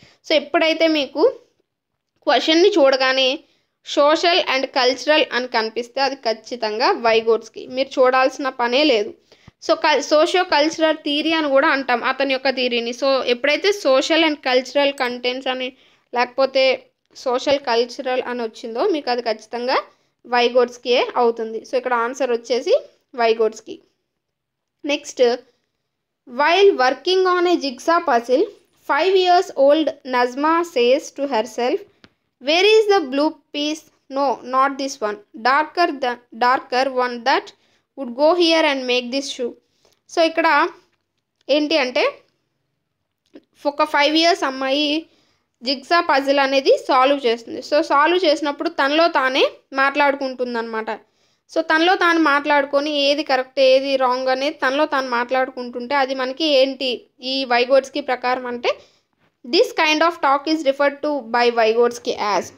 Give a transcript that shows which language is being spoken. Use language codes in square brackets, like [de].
[te] So ఎప్పుడైతే మీకు క్వశ్చన్ని చూడగానే సోషల్ అండ్ కల్చరల్ అని కనిపిస్తే అది ఖచ్చితంగా వైగోట్స్కి, మీరు చూడాల్సిన పనే లేదు. సో సోషియో కల్చరల్ థియరీ అని కూడా అంటాం అతని యొక్క థియరీని. సో ఎప్పుడైతే సోషల్ అండ్ కల్చరల్ కంటెంట్స్ అని లేకపోతే సోషల్ కల్చరల్ అని వచ్చిందో మీకు అది ఖచ్చితంగా వైగోట్స్కి అవుతుంది. సో ఇక్కడ ఆన్సర్ వచ్చేసి వైగోట్స్కి. [en] Next while working on a jigsaw puzzle 5 years old Nazma says to herself, where is the blue piece? No, not this one. Darker one that would go here and make this shoe. [te] So ఇక్కడ ఏంటి అంటే ఒక 5 years అమ్మాయి jigsaw puzzle అనేది solve చేస్తుంది. So solve చేసినప్పుడు తనలో తానే మాట్లాడుకుంటుందన్నమాట. సో తనలో తాను మాట్లాడుకొని ఏది కరెక్ట్ ఏది రాంగ్ అనేది తనలో తాను మాట్లాడుకుంటుంటే అది మనకి ఏంటి ఈ వైగోట్స్కి ప్రకారం అంటే [en] This kind of talk is referred to by Vygotsky as.